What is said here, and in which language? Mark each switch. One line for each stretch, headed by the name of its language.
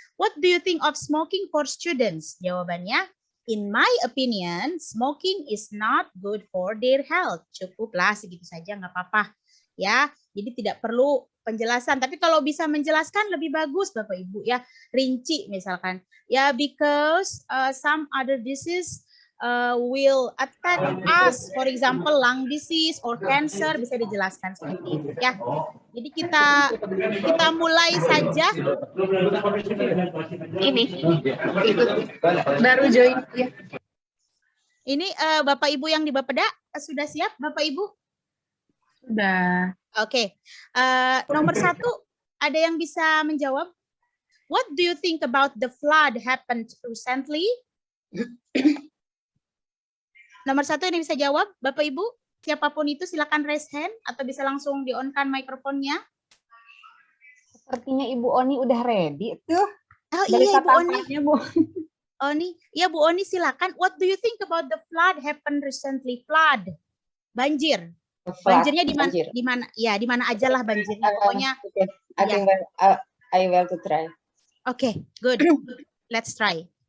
English: What do you think of smoking for students?
Indonesian: Jawabannya,
English: in my opinion, smoking is not good for their health.
Indonesian: Cukuplah segitu saja, nggak apa-apa. Ya, jadi tidak perlu penjelasan. Tapi kalau bisa menjelaskan lebih bagus, Bapak Ibu ya. Rinci misalkan. Ya,
English: because some other disease will attack us, for example, lung disease or cancer,
Indonesian: bisa dijelaskan seperti itu ya. Jadi kita mulai saja. Ini baru join ya. Ini Bapak Ibu yang di Bapeda sudah siap, Bapak Ibu? Sudah. Oke. Nomor 1, ada yang bisa menjawab?
English: What do you think about the flood happened recently?
Indonesian: Nomor 1 ini bisa jawab, Bapak Ibu. Siapapun itu silakan raise hand atau bisa langsung di-on-kan mikrofonnya. Sepertinya Ibu Oni udah ready tuh. Oh Dari iya Ibu Oni. kata-katanya, Bu. Oni, ya Bu Oni silakan.
English: What do you think about the flood happened recently?
Indonesian: Flood, banjir. Banjirnya di mana? Di mana? Ya, di mana aja lah banjirnya. Pokoknya.
English: Okay. I think I will to try. Okay, good. Let's try.